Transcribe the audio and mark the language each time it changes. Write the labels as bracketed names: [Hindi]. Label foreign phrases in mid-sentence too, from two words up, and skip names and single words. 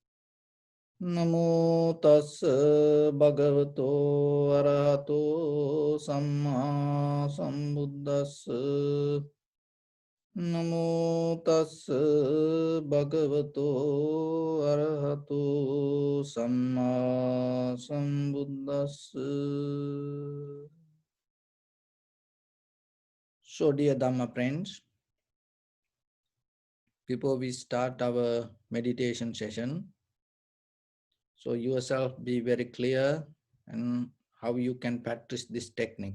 [Pali] Namo tassa bhagavato arahato samma sambuddhassa. Namo tassa bhagavato arahato samma sambuddhassa. [English] So, dear Dhamma friends, before we start our meditation session, so yourself be very clear and how you can practice this technique.